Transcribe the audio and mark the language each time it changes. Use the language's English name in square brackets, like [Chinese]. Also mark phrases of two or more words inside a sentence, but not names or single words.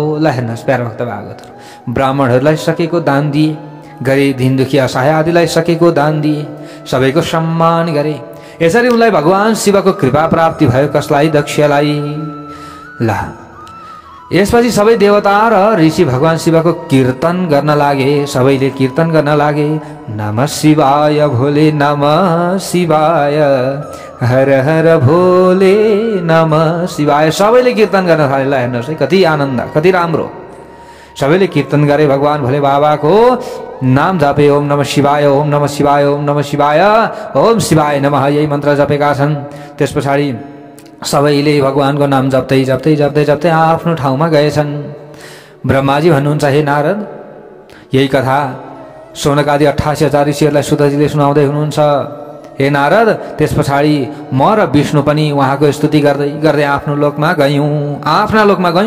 [Nepali] ल हेर्नुहोस् प्यारा भक्त भागवतहरू, ब्राह्मणहरूलाई सकेको दान दिए, गरिब दीन दुखी असहाय आदिलाई सकेको दान दिए, सबैको सम्मान गरे। यसरी उनलाई भगवान शिवको कृपा प्राप्ति भयो। कसलाई? दक्षलाई। ल यसपछि सबै देवता र ऋषि भगवान शिवको कीर्तन गर्न लागे। सबैले कीर्तन गर्न लागे, [Sanskrit] नमः शिवाय भोले नमः शिवाय, हर हर भोले नमः शिवाय। [Nepali] सबैले कीर्तन गर्न थाले। ल हेर्नुहोस् है, कति आनन्द, कति राम्रो। सबैले कीर्तन गरे, भगवान भोले बाबाको नाम जपे। [Sanskrit] ओम नमः शिवाय, ओम नमः शिवाय, ओम नमः शिवाय, ओम शिवाय नमः, [Nepali] यही मन्त्र जपेका छन्। त्यस पछाडि सबैले भगवानको नाम जप्दै जप्दै जप्दै जप्दै आफ्नो ठाउँमा गएछन्। ब्रह्माजी भन्नुहुन्छ, हे नारद, यही कथा शौनकादि 88,000 ऋषिहरूलाई सुतजीले सुनाउँदै हुनुहुन्छ। हे नारद, त्यस पछाडि म र विष्णु पनि उहाँको स्तुति गर्दै गर्दै आफ्नो लोकमा गयौँ, आफ्ना लोकमा गयौँ।